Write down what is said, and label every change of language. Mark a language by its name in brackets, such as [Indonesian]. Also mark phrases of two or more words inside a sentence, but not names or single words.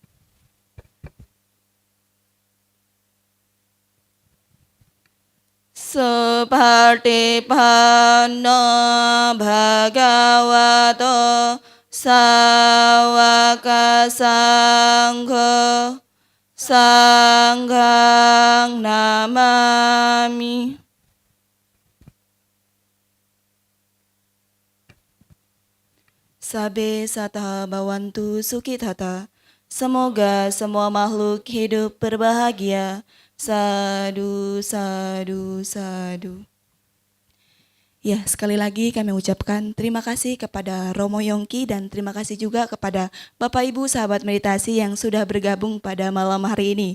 [Pali] Supartipanno Bhagavato Sawaka Sangho Sanghang Namami. Sabe sata bawantu sukitata. [Indonesian] Semoga semua makhluk hidup berbahagia. [Pali] Sadu, sadu, sadu. [Indonesian] Ya, sekali lagi kami ucapkan terima kasih kepada Romo Yongki dan terima kasih juga kepada Bapak Ibu sahabat meditasi yang sudah bergabung pada malam hari ini.